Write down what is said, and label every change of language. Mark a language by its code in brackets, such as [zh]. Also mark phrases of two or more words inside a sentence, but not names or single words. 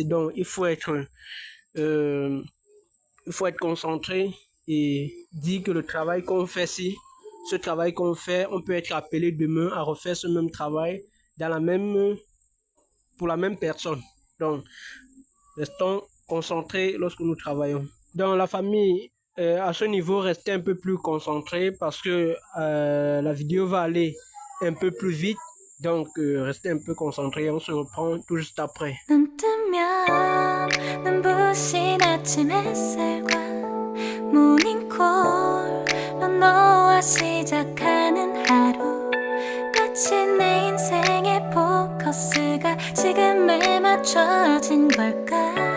[fr] Donc, il faut être concentré et dire que le travail qu'on fait ici, ce travail qu'on fait, on peut être appelé demain à refaire ce même travail pour la même personne. Donc, restons concentrés lorsque nous travaillons. Dans la famille, à ce niveau, restez un peu plus concentrés parce que la vidéo va aller un peu plus vite. Donc, restez un peu concentrés. On se reprend tout juste après. [ko] 눈 뜨면 눈부신 아침 햇살과 모닝콜로 너와 시작하는 하루 마치 내 인생의 포커스가 지금에 맞춰진 걸까